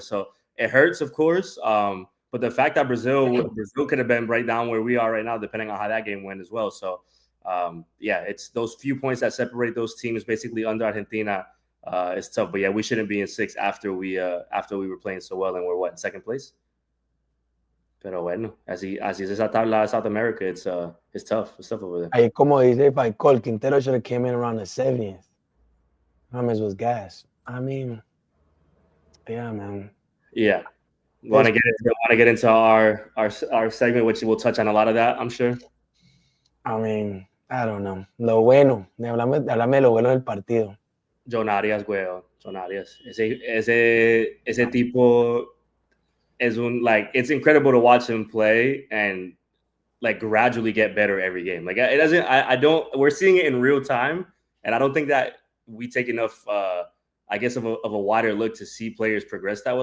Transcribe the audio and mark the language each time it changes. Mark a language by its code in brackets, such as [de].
[en] So it hurts, of course. But the fact that Brazil could have been right down where we are right now, depending on how that game went as well. So it's those few points that separate those teams basically under Argentina. It's tough, but yeah, we shouldn't be in sixth after we were playing so well, and we're in second place. [es] Pero bueno, así es esa tabla South America. [en] It's tough. It's tough over there. Ahí como dice Paicol, Quintero should have came in around the 70th. James was gas. I mean, yeah, man. Yeah. Want to get into our segment, which we'll touch on a lot of that, I'm sure. I mean, I don't know. [es] Lo bueno, háblame de lo bueno del partido. John Arias, güey. John Arias. [en] Ese tipo es it's incredible to watch him play and like gradually get better every game. Like it doesn't, we're seeing it in real time, and I don't think that we take enough, I guess, of a wider look to see players progress that way.